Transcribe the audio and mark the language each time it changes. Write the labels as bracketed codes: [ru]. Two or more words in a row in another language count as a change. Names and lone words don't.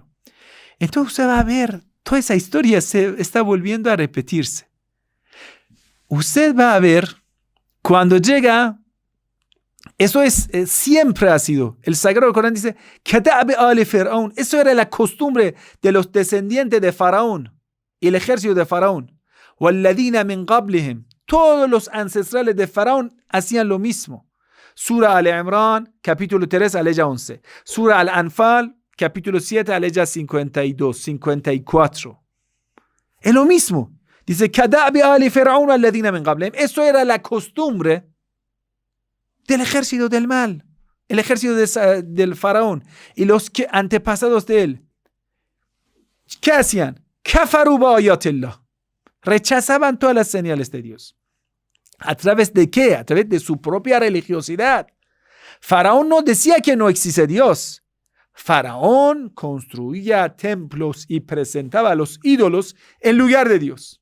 [es] Entonces usted va a ver, toda esa historia se está volviendo a repetirse. Usted va a ver, cuando llega, eso es, siempre ha sido, el Sagrado Corán dice, [ar] كدأب آل فرعون, [es] eso era la costumbre de los descendientes de Faraón y el ejército de Faraón. [ar] والذين من قبلهم, [es] todos los ancestrales de Faraón hacían lo mismo. Sura Al-Imran, capítulo 3, aleya 11. Sura Al-Anfal, capítulo 7, aleya 52, 54. Es lo mismo. Dice, [ar] كدأب آل فرعون والذين من قبلهم. [es] Eso era la costumbre del ejército del mal, el ejército del Faraón y los antepasados de él. ¿Qué hacían? [ar] كفروا بآيات الله. [es] Rechazaban todas las señales de Dios. ¿A través de qué? A través de su propia religiosidad. Faraón no decía que no existe Dios. Faraón construía templos y presentaba a los ídolos en lugar de Dios.